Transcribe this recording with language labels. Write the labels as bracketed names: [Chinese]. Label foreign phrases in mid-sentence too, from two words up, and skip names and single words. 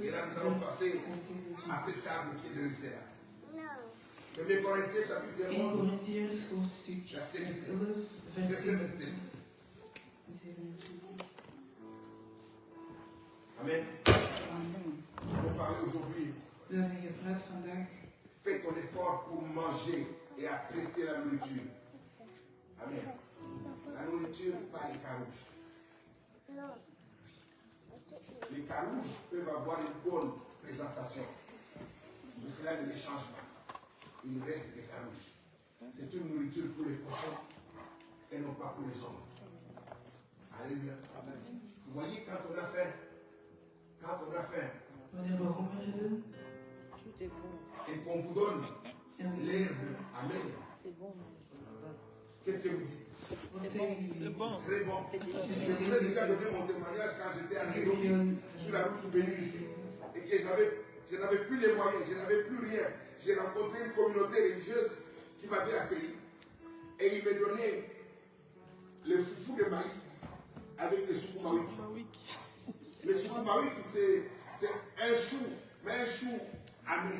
[French] Et là, nous allons passer à cette table qui est dressée là. 1 Corinthiens, chapitre 1 11, [Dutch] Corinthians, hoofdstuk [French] verset 17. [Dutch] 11, vers [French] Verset 27. 27. Amen. On va parler aujourd'hui. [Dutch] We hebben gepraat vandaag. [French] Fais ton effort pour manger et apprécier la nourriture. Amen. La nourriture, pas les carouches. Les carouches peuvent avoir une bonne présentation, mais cela ne les change pas. Il reste des carouches. C'est une nourriture pour les cochons et non pas pour les hommes. Alléluia. Vous voyez, quand on a faim, [Dutch] Wanneer we honger hebben [French] Tout est bon. et qu'on vous donne [Dutch] en we [French] l'herbe, amen. C'est bon. Qu'est-ce que vous dites? [Dutch] wat zeggen [French] C'est [Dutch] jullie? [French] bon. Très bon. C'est Je vous ai déjà donné mon témoignage quand j'étais en [Dutch] Ik heb Nairobi, jullie [French] sur la route pour venir ici. Et que je n'avais plus les moyens, je n'avais plus rien. J'ai rencontré une communauté religieuse qui m'avait accueilli. Et il me donnait le foufou de maïs avec le soukoumawiki. Le soukoumawiki, c'est un chou, mais un chou amer.